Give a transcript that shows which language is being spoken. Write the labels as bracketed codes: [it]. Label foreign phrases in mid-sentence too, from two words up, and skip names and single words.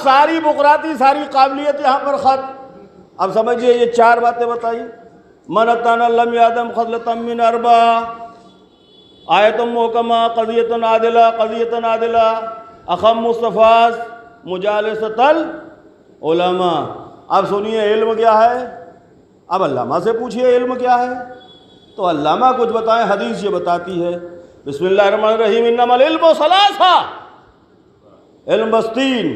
[ur] ساری بقراتی ساری قابلیت یہاں پر ختم. اب سمجھیے یہ 4 باتیں بتائی. [ar] من اتانا لم یادم خصلۃ من 4 آیت محکمہ قضیۃ عادلہ اخم مصطفیٰ مجالست العلماء. [ur] اب سنیے علم کیا ہے. اب علامہ سے پوچھئے علم کیا ہے تو علامہ کچھ بتائیں. حدیث یہ بتاتی ہے [ar] بسم اللہ الرحمن الرحیم انما العلم ثلاثہ. [ur] علم بس 3.